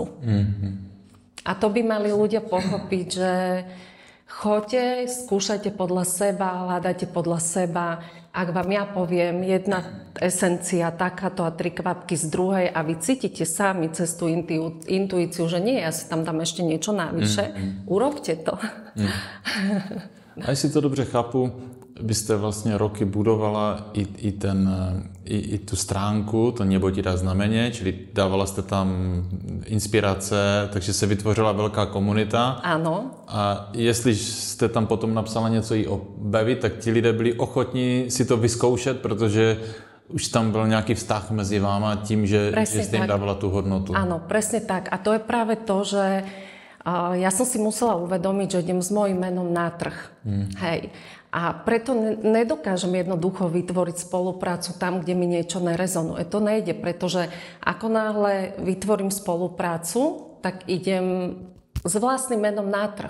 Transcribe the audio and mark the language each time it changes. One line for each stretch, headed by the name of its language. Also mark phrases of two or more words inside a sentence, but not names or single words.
Slovak: A to by mali ľudia pochopiť, že choďte, skúšajte podľa seba, hľadajte podľa seba. Ak vám ja poviem jedna esencia takáto a 3 kvapky z druhej a vy cítite sami cez tú intuíciu, že nie, ja si tam dám ešte niečo navyše, urobte to.
Czech: A jestli to dobře chápu, vy jste vlastně roky budovala i tu stránku, to Nebotí znameně, čili dávala jste tam inspirace, takže se vytvořila velká komunita. Ano. A jestli jste tam potom napsala něco i o Bevi, tak ti lidé byli ochotní si to vyzkoušet, protože už tam byl nějaký vztah mezi váma tím, že jste jim dávala tu hodnotu.
Slovak: Áno, presne tak. A to je práve to, že ja som si musela uvedomiť, že idem s mojím menom na trh. Hej. A preto nedokážem jednoducho vytvoriť spoluprácu tam, kde mi niečo nerezonuje. To nejde, pretože ako náhle vytvorím spoluprácu, tak idem s vlastným menom na trh.